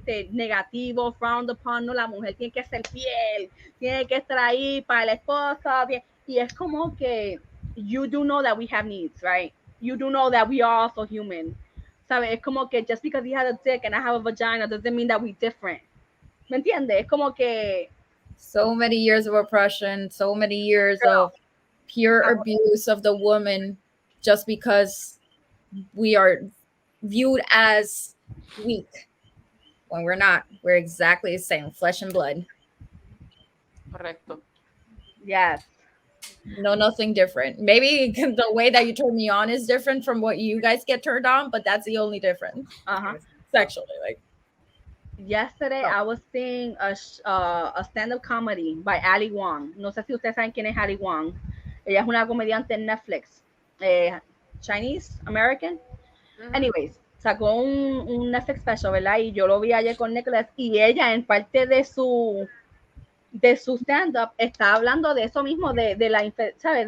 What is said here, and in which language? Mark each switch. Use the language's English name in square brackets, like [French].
[Spanish] Negativo, [English] frowned upon, [Spanish] no, la mujer tiene que ser fiel, tiene que estar ahí para la esposa, Y es como que [English] you do know that we have needs, right? You do know that we are also human. [Spanish] ¿Sabes? Es como que [English] just because he has a dick and I have a vagina doesn't mean that we're different. [Spanish] ¿Me entiendes? Es como que... [English] So many years of oppression, so many years of pure abuse of the woman just because we are viewed as weak when we're not. We're exactly the same, flesh and blood. [Spanish] Correcto. [English] Yes. No, nothing different. Maybe the way that you turn me on is different from what you guys get turned on, but that's the only difference. Sexually, like. Yesterday, I was seeing a stand-up comedy by Ali Wong. [Spanish] No sé si ustedes saben quién es Ali Wong. Ella es una comediante en Netflix. [English] Chinese, American. Anyways, [Spanish] sacó un [English] Netflix special, [Spanish] ¿verdad? Y yo lo vi ayer con Nicholas. Y ella, en parte de su stand-up, está hablando de eso mismo, de la, ¿sabes?